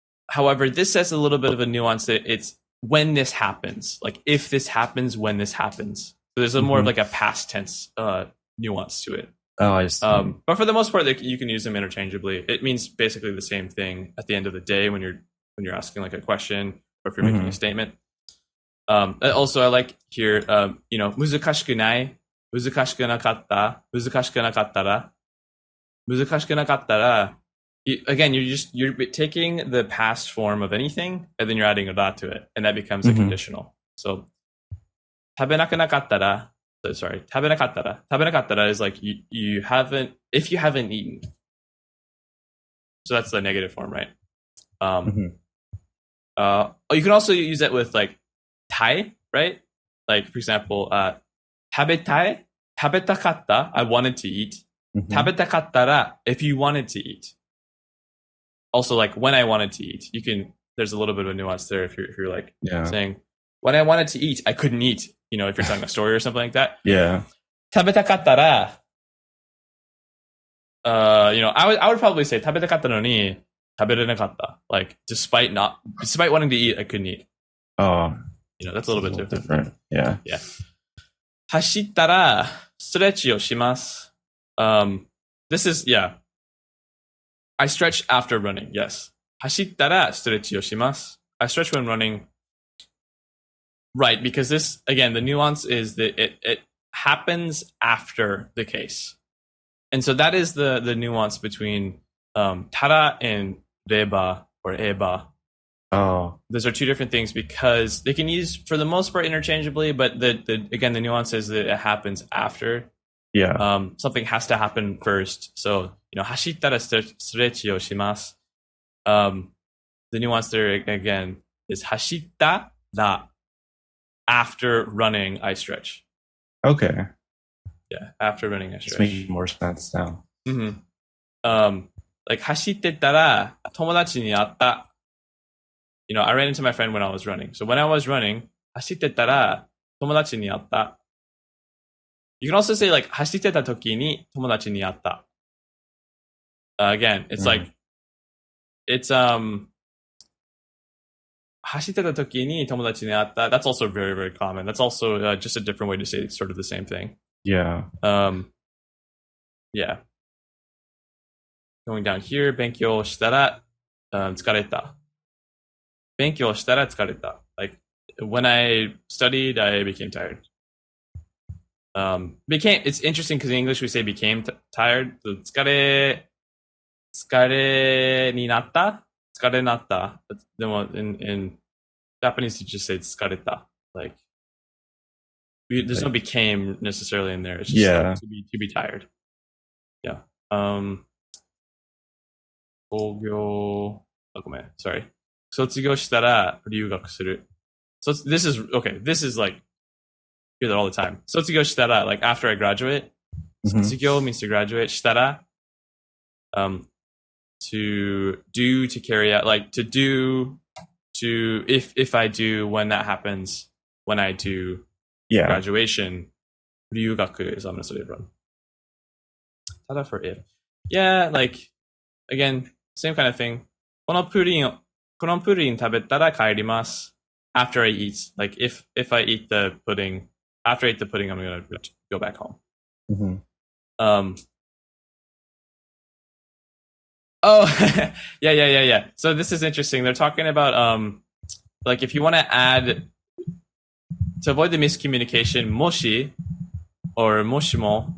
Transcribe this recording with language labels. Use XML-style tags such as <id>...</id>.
<en>However, this says a little bit of a nuance that it's when this happens, like if this happens, when this happens. So there's a more of like a past tense nuance to it. Oh, I see. But for the most part, you can use them interchangeably. It means basically the same thing at the end of the day when you're asking like a question or if you're making a statement. Also, I like here,</en> <ja>難しくない、難しくなかった、難しくなかったら、難しくなかったら.</ja> <en>Again, you're taking the past form of anything and then you're adding a dot to it, and that becomes a conditional.</en> <ja>So, 食べなくなかったら.Sorry, 食べなかったら. 食べなかったら</ja> <en>is like you haven't, if you haven't eaten. So that's the negative form, right? You can also use it with like たい, right? Like for example,</en> <ja>食べたい, 食べたかった,</ja> <en>I wanted to eat.</en> <ja>食べたかったら,</ja> <en>if you wanted to eat. Also, like when I wanted to eat, there's a little bit of a nuance there if you're like saying, when I wanted to eat, I couldn't eat. If you're telling a story or something like that. Yeah.</en> <ja>食べたかったら,</ja> <en>I would probably say</en> <ja>食べたかったのに食べれなかった.</ja> <en>Like despite wanting to eat, I couldn't eat. Oh. That's a little bit different. Yeah. Yeah.</en> <ja>走ったらストレッチをします.</ja> <en>This is, I stretch after running, yes.</en> <ja>走ったらストレッチをします.</ja> <en>I stretch when running. Right, because this, again, the nuance is that it happens after the case. And so that is the nuance between tara and reba or eba. Oh. Those are two different things because they can use for the most part interchangeably, but again, the nuance is that it happens after. Yeah. Something has to happen first.</en> <ja>So, 走ったらストレッチをします.</ja> <en>The nuance there, again, is</en> <ja>走ったら.</ja> <en>After running, I stretch. Okay. Yeah, after running, I It's stretch. making more sense now.</en> <ja>Like 走ってたら友達に会った.</ja> <en>I ran into my friend when I was running. So when I was running,</en> <ja>走ってたら友達に会った.</ja> <en>You can also say like</en> <ja>走ってた時に友達に会った.Again, it's like it's 走ってた時に友達に会った.</ja> <en>That's also very, very common. That's also just a different way to say sort of the same thing. Yeah. Yeah. Going down here,</en> <ja>勉強したら疲れた. 勉強したら疲れた.</ja> <en>Like when I studied, I became tired. It's interesting because in English we say became tired.</en> <ja>So 疲れになった?疲れになった.</ja> <en>In Japanese, you just say</en> <ja>疲れた.</ja> <en>Like, there's no became necessarily in there. It's just like to be tired. Yeah.</en> <ja>工業, sorry. 卒業したら留学する.</ja> <en>So this is, okay, this is like, hear that all the time.</en> <ja>卒業したら,</ja> <en>like after I graduate. 卒業 means to graduate.</en> <ja>したら,</ja> <en>to do, to carry out, like to do, to if I do, when that happens, when I do graduation, 留学 is I'm gonna say it wrong. Tada for if. Yeah, like again, same kind of thing.</en> <ja>このプリン食べたら帰ります.</ja> <en>After I eat, like if I eat the pudding, after I eat the pudding, I'm gonna go back home. Oh, yeah. So this is interesting. They're talking about like if you want to add, to avoid the miscommunication, moshi or moshimo.</en>